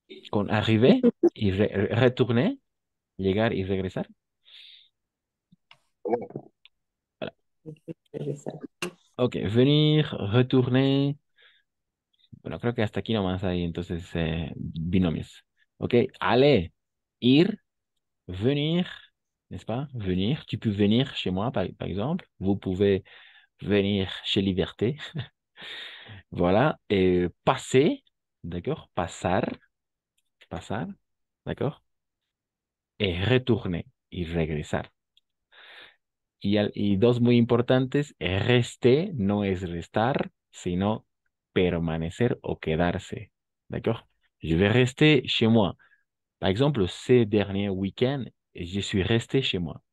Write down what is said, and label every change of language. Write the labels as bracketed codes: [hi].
[es] con arriver y retourner, llegar y regresar. [fr] Voilà. [es] Regresar. [fr] Ok, venir, retourner. [es] Bueno, creo que hasta aquí nomás hay entonces binomios. [fr] Ok, aller, ir, venir, n'est-ce pas? Venir, tu peux venir chez moi par exemple. Vous pouvez venir chez Liberté. Voilà, et passer, d'accord? [es] Pasar, [fr] d'accord? Et retourner, [es] y regresar. Y dos muy importantes, rester no es restar, sino permanecer o quedarse. [fr] D'accord? Je vais rester chez moi. Par exemple, ces derniers week-ends, je suis resté chez moi.